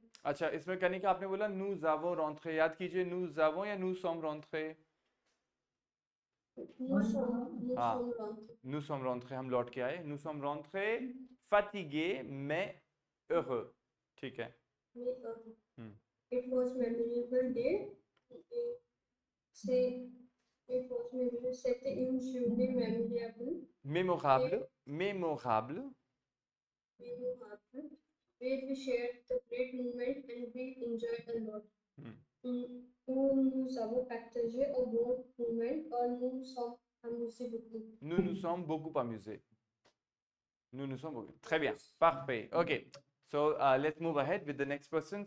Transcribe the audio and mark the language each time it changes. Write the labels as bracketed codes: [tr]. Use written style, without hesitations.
[hi] अच्छा, इसमें कनिका आपने बोला [fr] nous avons rentré, [hi] याद कीजिए [fr] nous avons [hi] या [fr] nous sommes rentrés? Nous [hi] हाँ, [fr] sommes rentrés. nous sommes rentrés, [hi] हम लौट के आए, [fr] nous sommes rentrés fatigués mais heureux, [hi] ठीक है। [fr] Mais, हम्म, [en] it was memorable day. C'est it was memorable. [fr] C'était une journée mémorable. mémorable, mémorable, [en] Memorable. Where we shared the great moment and we enjoyed a lot. [fr] Où nous avons partagé un bon moment और nous sommes amusés beaucoup. nous nous sommes beaucoup amusés. Nous nous sommes beaucoup. Très bien, parfait. [en] Okay, so let's move ahead with the next person.